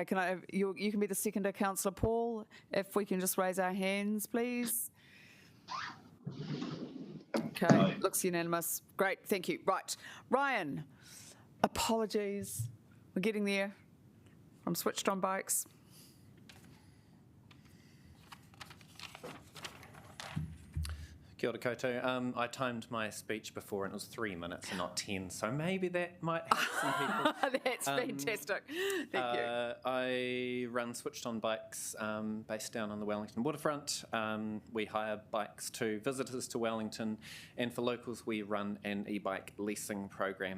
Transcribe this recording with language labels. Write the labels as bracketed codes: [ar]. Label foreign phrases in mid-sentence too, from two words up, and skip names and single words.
[en] Can I have you can be the seconder, Councillor Paul. If we can just raise our hands, please. Okay. Looks unanimous. Great. Thank you. Right, Ryan. Apologies. We're getting there. I'm switched on bikes. [mi] Kia ora koutou. [en] I timed my speech before and it was 3 minutes and not 10, so maybe that might help some people. That's fantastic. Thank you. I run Switched On Bikes based down on the Wellington waterfront. We hire bikes to visitors to Wellington, and for locals we run an e-bike leasing program.